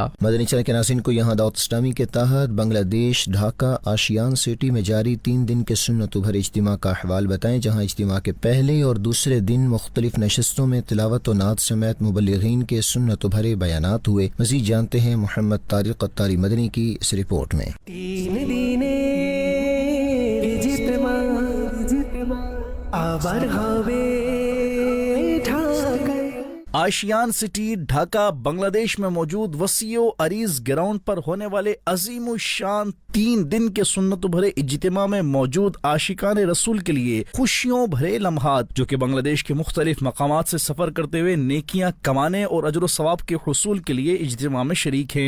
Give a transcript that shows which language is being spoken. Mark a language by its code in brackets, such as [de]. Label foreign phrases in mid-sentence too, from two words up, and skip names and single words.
[ur] مدنی چینل کے ناظرین کو یہاں دعوت اسلامی کے تحت بنگلہ دیش ڈھاکہ آشیان سٹی میں جاری 3 دن کے سنت بھرے اجتماع کا احوال بتائیں، جہاں اجتماع کے پہلے اور دوسرے دن مختلف نشستوں میں تلاوت و نعت سمیت مبلغین کے سنت بھرے بیانات ہوئے۔ مزید جانتے ہیں محمد طارق اتاری مدنی کی اس رپورٹ میں۔ [bn] 3 [ur] دن اجتماع [bn] আবার হবে ঢাকায়। [ur] آشیان سٹی ڈھاکہ بنگلہ دیش میں موجود وسیع و عریض گراؤنڈ پر ہونے والے عظیم الشان 3 دن کے سنت بھرے اجتماع میں موجود عاشقان رسول کے لیے خوشیوں بھرے لمحات، جو کہ بنگلہ دیش کے مختلف مقامات سے سفر کرتے ہوئے نیکیاں کمانے اور اجر و ثواب کے حصول کے لیے اجتماع میں شریک ہیں۔